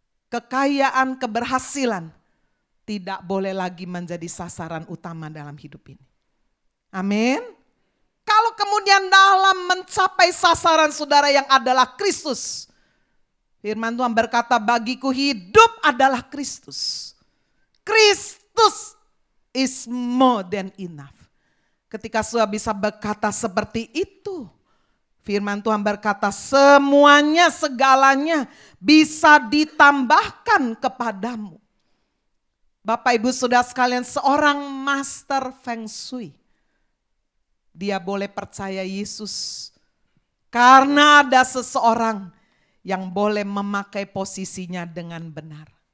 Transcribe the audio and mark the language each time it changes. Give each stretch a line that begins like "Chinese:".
Indonesian: Kekayaan, keberhasilan tidak boleh lagi menjadi sasaran utama dalam hidup ini. Amin. Kalau kemudian dalam mencapai sasaran saudara yang adalah Kristus, firman Tuhan berkata, bagiku hidup adalah Kristus.
English: Kristus is more than enough.
Indonesian: Ketika saudara bisa berkata seperti itu, firman Tuhan berkata semuanya, segalanya bisa ditambahkan kepadamu. Bapak Ibu Saudara sekalian, seorang master Feng Shui, dia boleh percaya Yesus karena ada seseorang yang boleh memakai posisinya dengan benar.